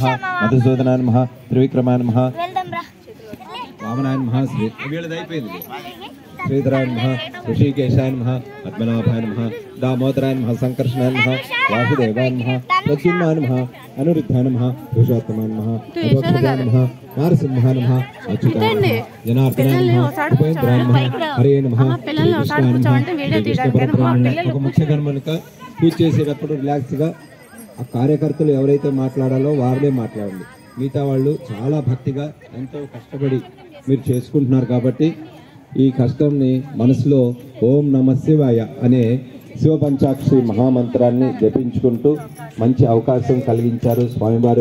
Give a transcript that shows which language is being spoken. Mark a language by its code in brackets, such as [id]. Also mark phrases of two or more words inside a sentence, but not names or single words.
[sa] मधुसूदनाय नमः त्रिविक्रमाय नमः वामनाय नमः श्री श्रीधराय नमः ऋषिकेशाय नमः पद्मनाभाय नमः दामोदराय नमः संकर्षणाय नमः वासुदेवाय नमः प्रद्युम्नाय नमः अनिरुद्धाय नमः पुरुषोत्तमाय नमः अधोक्षजाय नमः नारसिंहाय नमः अच्युताय नमः जनार्दनाय नमः उपेन्द्राय नमः हरे नमः कृष्णाय नमः विष्णु परब्रह्मणे [te] ఒక ముఖ్య గణమునిక పూజ చేసేటప్పుడు రిలాక్స్ గా ఆ కార్యకర్తలు ఎవరైతే మాట్లాడాలో వారినే మాట్లాడండి. మిగతా వాళ్ళు చాలా భక్తిగా ఎంతో కష్టపడి మీరు చేసుకుంటున్నారు కాబట్టి ఈ కష్టంని మనసులో [sa] ఓం నమ శివాయ [te] అనే శివపంచాక్షరి మహామంత్రాన్ని జపించుకుంటూ మంచి అవకాశం కలిగించారు స్వామివారు.